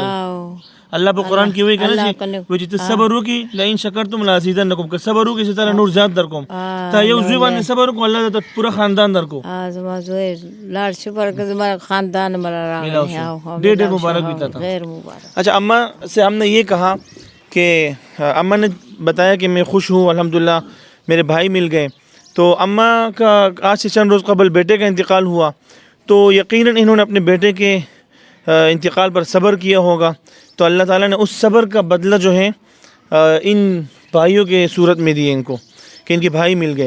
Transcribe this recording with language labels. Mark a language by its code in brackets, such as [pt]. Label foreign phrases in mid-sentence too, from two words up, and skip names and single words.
[ps] الله په قرآن کې وایي که نه چې وایي چې ته صبر وکړي [ar] لئن شکرتم لازیدنکم, [ps] که صبر وکړي چې تعالی نور زیات درکوم. تا یو زوی باندې صبر وکړو, الله درته پوره خاندان درکو. زما زوی لاړ شو پر زما خاندان ملا راغی. ډېر ډېر مبارک وي تا ته. ډېر مبارک. [ur] اچھا اماں سے ہم نے یہ کہا کہ اماں نے بتایا کہ میں خوش ہوں الحمدللہ, میرے بھائی مل گئے. تو اماں کا آج سے چند روز قبل بیٹے کا انتقال ہوا, تو یقیناً انہوں نے اپنے بیٹے کے انتقال پر صبر کیا ہوگا. تو اللہ تعالیٰ نے اس صبر کا بدلہ جو ہے ان بھائیوں کے صورت میں دیے ان کو, کہ ان کے بھائی مل گئے.